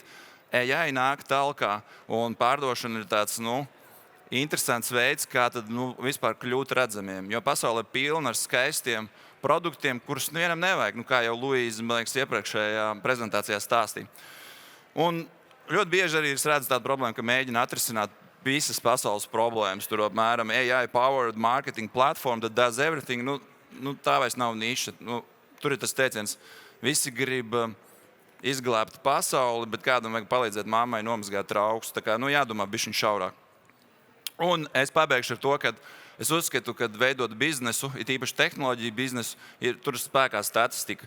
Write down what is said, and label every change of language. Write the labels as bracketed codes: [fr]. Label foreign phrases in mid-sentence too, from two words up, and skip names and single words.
[lv] AI nāk talkā, un pārdošana ir tāds, interesants veids, kā tad, vispār kļūt redzamiem. Jo pasaule ir pilna ar skaistiem produktiem, kurus vienam nevajag, kā jau Luīza, man liekas, iepriekšējā prezentācijā stāstīja. Un ļoti bieži arī es redzu tādu problēmu, ka mēģina atrisināt visas pasaules problēmas. Tur apmēram [en] AI-powered marketing platform that does everything. [lv] Tā vairs nav niša. Tur ir tas teiciens, visi grib izglābt pasauli, bet kādam vajag palīdzēt mammai nomazgāt traukus. Tā kā jādomā bišķiņ šaurāk. Un es pabeigšu ar to, ka es uzskatu, ka veidot biznesu, it īpaši tehnoloģiju biznesu, tur spēkā statistika.